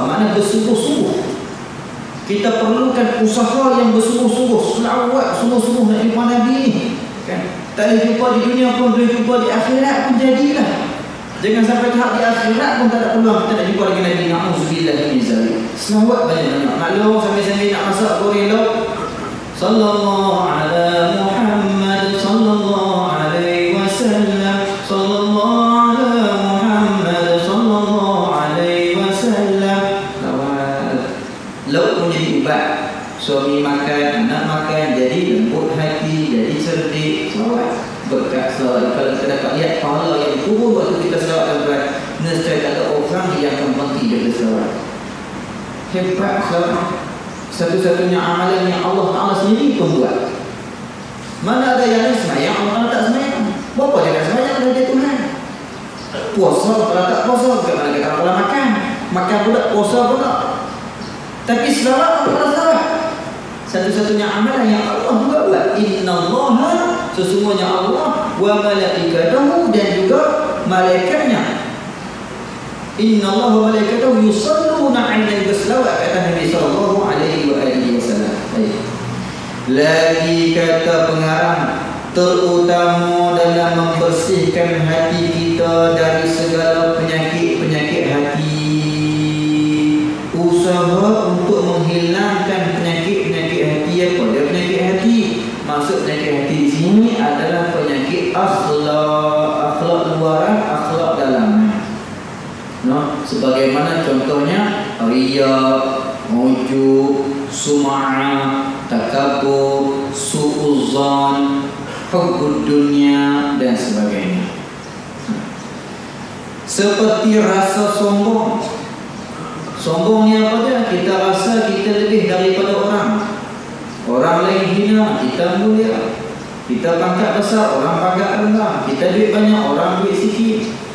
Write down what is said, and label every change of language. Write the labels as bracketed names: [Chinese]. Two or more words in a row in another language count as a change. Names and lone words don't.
[Malay] Makna bersungguh-sungguh. Kita perlukan usaha yang bersungguh-sungguh, selawat sungguh-sungguh nak jumpa Nabi ni kan? Tak boleh jumpa di dunia pun, boleh jumpa di akhirat pun jadilah. Jangan sampai tahap di akhirat pun tak ada peluang kita nak jumpa dengan Nabi. [Arabic] نعوذ بالله من ذلك. [Malay] Selawat banyak-banyak. Maklum sambil-sambil nak masak goreng lauk, [Arabic] صلى الله على محمد صلى الله عليه وسلم، صلى الله على محمد صلى الله عليه وسلم. [Malay] Lauk pun jadi ubat. Suami makan, anak makan, jadi lembut hati, jadi cerdik. Selawat berkat selawat. Kalau kita dapat lihat pahala yang turun waktu kita selawat tuan-tuan, nescaya tak ada orang yang akan berhenti dari selawat. Hebat selawat. Satu-satunya amalan yang Allah Ta'ala sendiri pun buat. Mana ada yang semayang, Allah Ta'ala tak semayang. Berapa jangan semayang dah dia Tuhan. Puasa, kalau tak puasa, bagaimana kita kalau makan. Makan pula, puasa pula. Tapi selawat, Allah Ta'ala selawat. Satu-satunya amalan yang Allah juga buat. [Arabic] إن الله, [Malay] sesungguhnya Allah, [Arabic] وملائكته, [Malay] dan juga malaikatnya. [Arabic] إن الله وملائكته يصلون على [Malay] selawat, kata Nabi [Arabic] صلى الله عليه وسلم. [Malay] Lagi kata pengarang, terutama dalam membersihkan hati kita dari segala penyakit-penyakit hati. Usaha untuk menghilangkan penyakit-penyakit hati. Apa dia penyakit hati? Maksud penyakit hati di sini adalah penyakit akhlak luaran, akhlak dalam. Sebagaimana contohnya riya, ujub, sum'ah, takabur, su'uzzan, [Arabic] حب الدنيا [Malay] dan sebagainya. Seperti rasa sombong. Sombong ni apa dia? Kita rasa kita lebih daripada orang. Orang lain hina, kita mulia. Kita pangkat besar, orang pangkat rendah. Kita duit banyak, orang duit sikit.